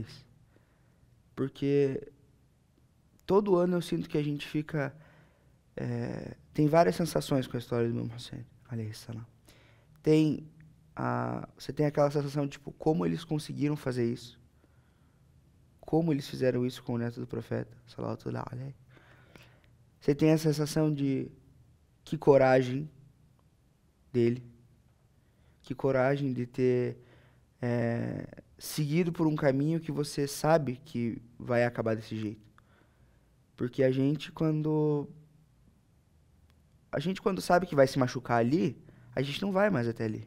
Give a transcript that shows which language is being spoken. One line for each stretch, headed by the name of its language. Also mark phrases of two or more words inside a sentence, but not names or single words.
Portuguese: Porque todo ano eu sinto que a gente fica... tem várias sensações com a história do Imam Hussein,
Arabic: عليه السلام.
Portuguese: Você tem aquela sensação de, tipo, como eles conseguiram fazer isso. Como eles fizeram isso com o neto do profeta,
Arabic: صلى الله عليه.
Portuguese: Você tem a sensação de que coragem dele, que coragem de ter seguido por um caminho que você sabe que vai acabar desse jeito. Porque quando sabe que vai se machucar ali, a gente não vai mais até ali.